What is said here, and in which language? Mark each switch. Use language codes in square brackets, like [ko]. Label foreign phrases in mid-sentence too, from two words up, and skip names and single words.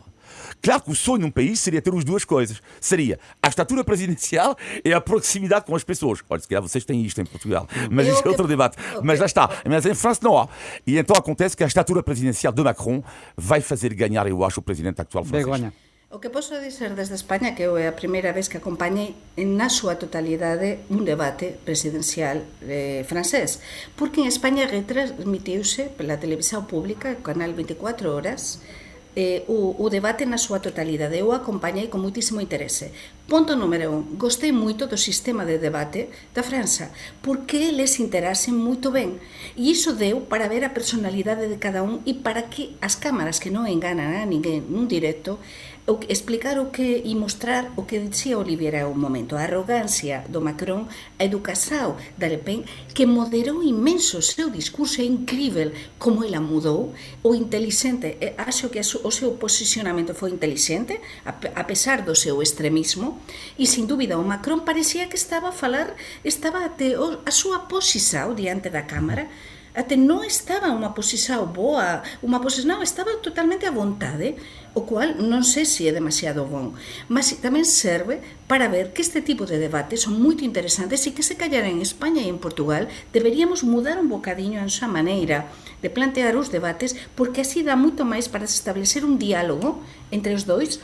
[pt] Claro que o sonho num país seria ter as duas coisas. Seria a estatura presidencial e a proximidade com as pessoas. Olha, se calhar vocês têm isto em Portugal, mas isto é outro debate. Mas lá está. Mas em França não há. E então acontece que a estatura presidencial de Macron vai fazer ganhar, eu acho, o presidente atual francês. Begonha. [gl] O que posso dizer desde España que é a primeira vez que acompañei na súa totalidade un debate presidencial francés, porque en España retransmitiuse pela televisión pública, Canal 24 Horas, o debate na súa totalidade. Eu acompañei con muitísimo interese. Ponto número 1. Gostei moito do sistema de debate da França, porque eles interaxen moito ben. E iso deu para ver a personalidade de cada un e para que as cámaras que non enganan a ninguén nun directo explicar o que e mostrar o que dicía Olivier ao momento, a arrogancia do Macron, [pt] a educação da Le Pen, que moderou imenso o seu discurso, é incrível como ela mudou, o inteligente, acho que o seu posicionamento foi inteligente, a pesar do seu extremismo, [gl] e sin dúbida o Macron parecía que estaba a falar, estaba até a súa posição diante da Cámara, até non estaba unha posición boa, estaba totalmente à vontade, o cual non sei se é demasiado bom, mas tamén serve para ver que este tipo de debates son moito interesantes e que se callar en España e en Portugal deberíamos mudar un bocadiño a nosa maneira de plantear os debates, porque así dá moito máis para establecer un diálogo entre os dois.